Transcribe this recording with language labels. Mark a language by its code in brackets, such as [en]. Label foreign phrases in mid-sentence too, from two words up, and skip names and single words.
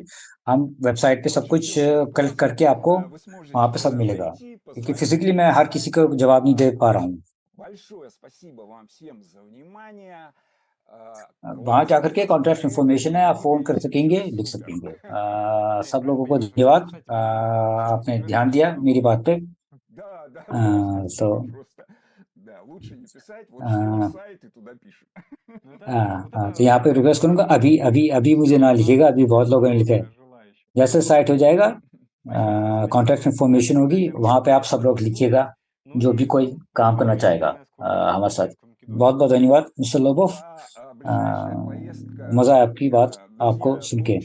[hi] हम वेबसाइट पे सब कुछ कलेक्ट करके आपको वहाँ पे सब मिलेगा, क्योंकि फिजिकली मैं हर किसी को जवाब नहीं दे पा रहा हूँ। वहाँ जाकर के [en] contact information [hi] है, आप फ़ोन कर सकेंगे, लिख सकेंगे। सब लोगों को धन्यवाद, आपने ध्यान दिया मेरी बात पे। तो [ru] Да, лучше не писать, вот чье сайт и туда пишут. [hi] तो यहाँ पे रिक्वेस्ट करूँगा, अभी मुझे ना लिखिएगा, अभी बहुत लोगों ने लिखा है। जैसे साइट हो जाएगा, [en] contact information [hi] होगी, वहाँ पे आप सब लोग लिखिएगा, जो भी कोई काम करना चाहेगा हमारे साथ। बहुत बहुत धन्यवाद मिस्टर लोबोव, मज़ा आया आपकी बात आपको सुन के।